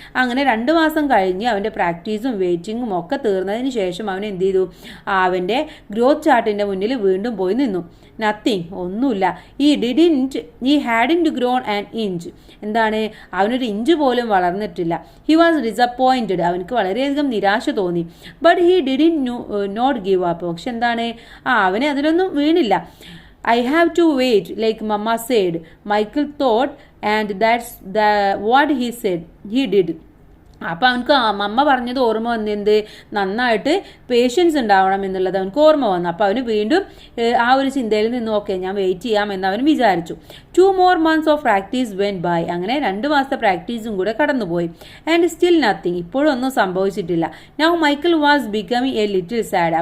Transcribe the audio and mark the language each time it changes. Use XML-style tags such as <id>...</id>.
<ml>അങ്ങനെ 2 മാസം കഴിഞ്ഞ് അവൻ്റെ പ്രാക്ടീസും വെയിറ്റിങ്ങും ഒക്കെ തീർന്നതിന് ശേഷം അവൻ എന്ത് ചെയ്തു, അവൻ്റെ ഗ്രോത്ത് ചാർട്ടിൻ്റെ മുന്നിൽ വീണ്ടും പോയി നിന്നു.</ml> <en>nothing,</en> <ml>ഒന്നുമില്ല.</ml> <en>He hadn't grown an inch.</en> <ml>എന്താണ്, അവനൊരു ഇഞ്ച് പോലും വളർന്നിട്ടില്ല.</ml> <en>he was disappointed,</en> <ml>അവനക്ക് വളരെയധികം നിരാശ തോന്നി.</ml> <en>But he not give up.</en> <ml>പക്ഷെ എന്താണ്, അവന് അതിലൊന്നും വീണില്ല.</ml> <en>I have to wait, like Mama said. Michael thought, and that's what he did.</en> <ml>അപ്പോൾ അവനക്ക് മമ്മ പറഞ്ഞത് ഓർമ്മ വന്നെന്ത്, നന്നായിട്ട് പേഷ്യൻസ് ഉണ്ടാവണം എന്നുള്ളത് അവനക്ക് ഓർമ്മ വന്നു. അപ്പോൾ അവന് വീണ്ടും ആ ഒരു ചിന്തയിൽ നിന്ന് ഓക്കെ ഞാൻ വെയിറ്റ് ചെയ്യാമെന്ന് അവൻ വിചാരിച്ചു.</ml> <en>2 more months of practice went by.</en> <ml>അങ്ങനെ 2 മാസത്തെ പ്രാക്ടീസും കൂടെ കടന്നുപോയി.</ml> <en>and still nothing,</en> <ml>ഇപ്പോഴും ഒന്നും സംഭവിച്ചിട്ടില്ല.</ml> <en>Now Michael was becoming a little sad.</en>